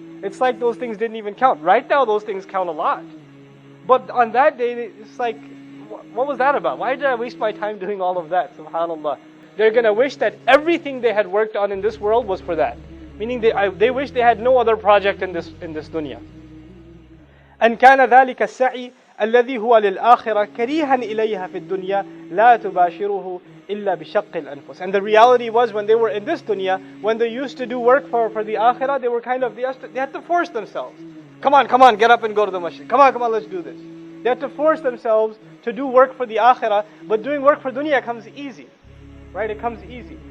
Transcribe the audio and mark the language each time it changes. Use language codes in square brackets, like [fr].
[en] It's like those things didn't even count. Right now those things count a lot. But on that day, it's like, what was that about? Why did I waste my time doing all of that? SubhanAllah. They're going to wish that everything they had worked on in this world was for that. Meaning they wish they had no other project in this dunya. [ar] أن كان ذلك السعي الذي هو للآخرة كريها إليها في الدنيا لا تباشره إلا بشق الأنفس. [en] And the reality was, when they were in this dunya, when they used to do work for the akhirah, they had to force themselves. Come on, get up and go to the masjid. Come on, let's do this. They had to force themselves to do work for the akhirah, but doing work for dunya comes easy. Right? It comes easy.